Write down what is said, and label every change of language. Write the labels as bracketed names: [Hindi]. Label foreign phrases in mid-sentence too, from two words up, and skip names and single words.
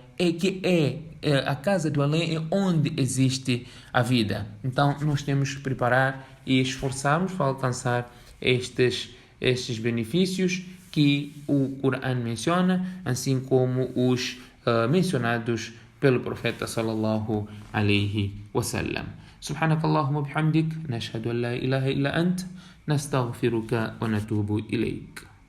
[Portuguese] A casa do além é onde existe a vida. Então, nós temos que preparar e esforçarmos para alcançar estes benefícios que o Corão menciona, assim como os mencionados pelo profeta [Arabic] صلى الله عليه وسلم. سبحانك اللهم وبحمدك نشهد أن لا إله إلا أنت نستغفرك ونتوب إليك.